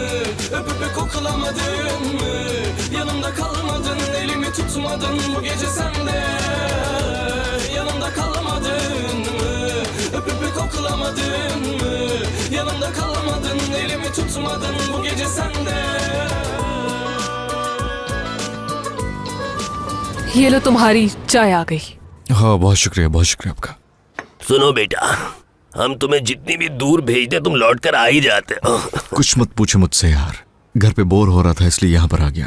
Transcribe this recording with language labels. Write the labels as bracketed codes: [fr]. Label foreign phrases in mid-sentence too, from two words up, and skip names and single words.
[tr] Öpüp koklamadın mı? Yanımda kalmadın, elimi tutmadın bu gece sende. Yanımda kalmadın mı? Öpüp koklamadın mı? Yanımda kalmadın, elimi tutmadın bu gece sende. [hi] ये लो तुम्हारी चाय आ गई। हाँ बहुत शुक्रिया आपका। सुनो बेटा, हम तुम्हें जितनी भी दूर भेजते तुम लौट कर आ ही जाते हो। कुछ मत पूछो मुझसे यार, घर पे बोर हो रहा था इसलिए यहाँ पर आ गया।